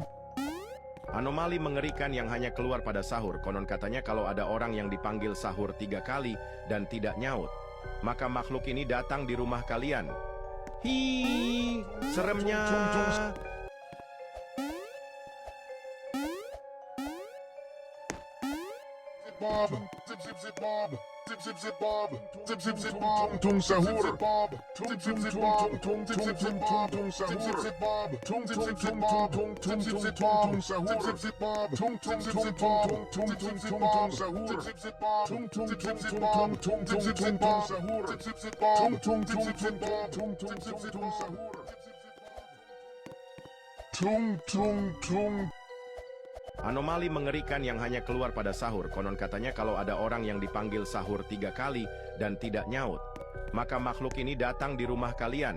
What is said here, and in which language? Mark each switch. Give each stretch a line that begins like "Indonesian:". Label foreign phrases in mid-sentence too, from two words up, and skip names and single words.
Indonesian: Anomali mengerikan yang hanya keluar pada sahur. Konon katanya kalau ada orang yang dipanggil sahur 3 kali dan tidak nyaut, maka makhluk ini datang di rumah kalian. Hi, seremnya. Bob, zip zip zip Bob, zip zip zip Bob, zip zip zip Bob, tung sahur Bob, tung tung tung Bob, tung zip zip zip Bob, tung sahur zip zip Bob, tung zip zip Bob, tung zip zip Bob, tung sahur zip zip Bob, tung zip zip Bob, tung zip zip Bob, sahur zip zip Bob, tung zip zip Bob, tung zip zip Bob, sahur zip zip Bob, tung zip zip Bob, tung zip zip sahur, tung tung tung. Anomali mengerikan yang hanya keluar pada sahur. Konon katanya kalau ada orang yang dipanggil sahur 3 kali dan tidak nyaut, maka makhluk ini datang di rumah kalian.